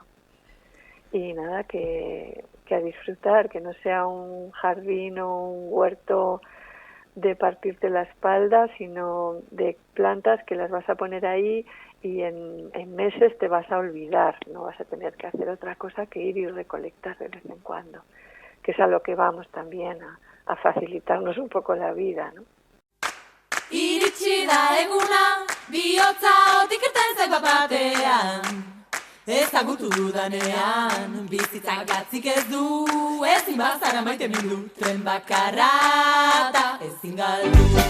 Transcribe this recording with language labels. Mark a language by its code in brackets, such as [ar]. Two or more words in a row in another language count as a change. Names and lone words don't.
[es] Y nada, que a disfrutar, que no sea un jardín o un huerto de partirte la espalda, sino de plantas que las vas a poner ahí y en meses te vas a olvidar, no vas a tener que hacer otra cosa que ir y recolectar de vez en cuando, que es a lo que vamos también, a facilitarnos un poco la vida, ¿no? [eu] Iritsi da eguna, bihotza otik irten zait batean. Ezagutu dudanean, bizitzak gatzik ez du, ezin bazara maite mindu, tren bakarra eta ezin galdu.